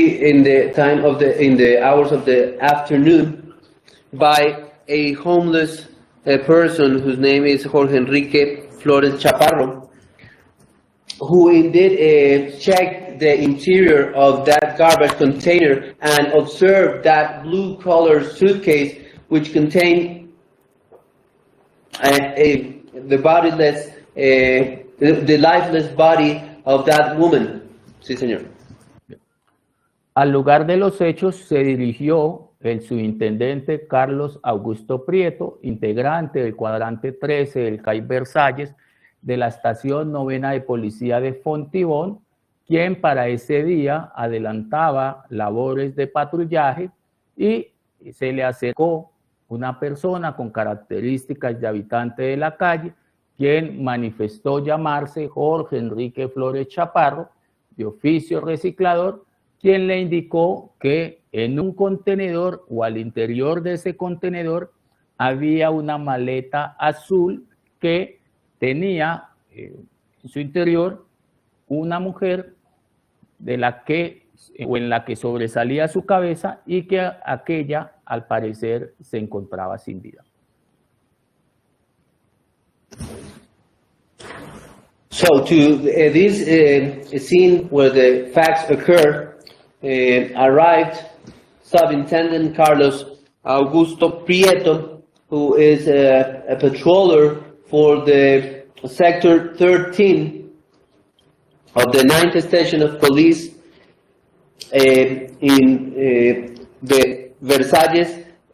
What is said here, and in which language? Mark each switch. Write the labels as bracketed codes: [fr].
[en] in the hours of the afternoon, by a homeless person whose name is Jorge Enrique Flores Chaparro, who indeed checked the interior of that garbage container and observed that blue-colored suitcase which contained the bodiless, the lifeless body of that woman. [es] Sí, señor. Al lugar de los hechos se dirigió el subintendente Carlos Augusto Prieto, integrante del cuadrante 13 del CAI Versalles de la estación 9ª de policía de Fontibón, quien para ese día adelantaba labores de patrullaje y se le acercó una persona con características de habitante de la calle, quien manifestó llamarse Jorge Enrique Flores Chaparro, de oficio reciclador, quien le indicó que en un contenedor o al interior de ese contenedor había una maleta azul que tenía en su interior una mujer de la que o en la que sobresalía su cabeza y que aquella al parecer se encontraba sin vida. [en] So to this scene where the facts occur, arrived Subintendent Carlos Augusto Prieto, who is a patroller for the Sector 13 of the 9th Station of Police in the Versalles